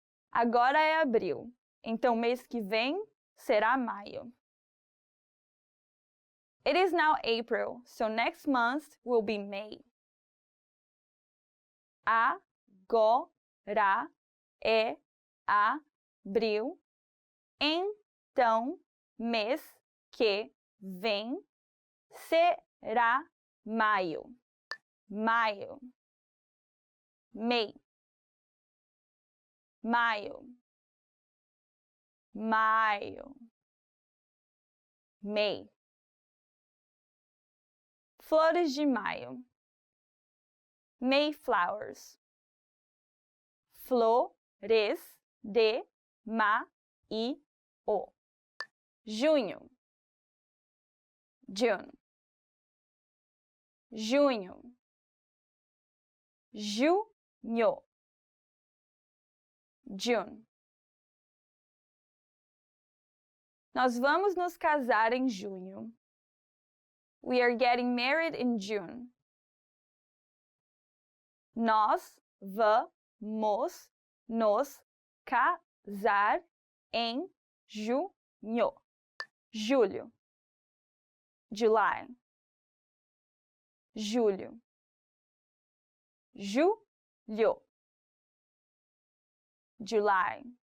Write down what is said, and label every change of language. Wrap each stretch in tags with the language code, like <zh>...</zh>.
<pt>Agora é abril, então mês que vem será maio.</pt> <en>It is now April, so next month will be May.</en> <pt>Agora é abril, então mês que vem será maio. Maio, May, maio, maio, May. Flores de maio, Mayflowers. Flores de maio. Junho, June, junho, junho, June. Nós vamos nos casar em junho.</pt> <en>We are getting married in June.</en> <pt>Nós vamos nos casar em junho. Julho, July, julho, julho, July.</pt>